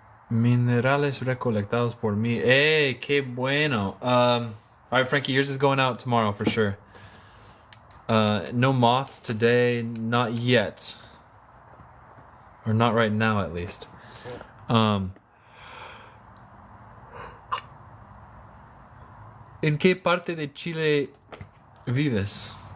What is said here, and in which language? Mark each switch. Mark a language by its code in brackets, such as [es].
[es] Minerales recolectados por mí. Hey, qué bueno. [en] All right, Frankie, yours is going out tomorrow for sure. No moths today, not yet. Or not right now, at least. [es] ¿En qué parte de Chile vives?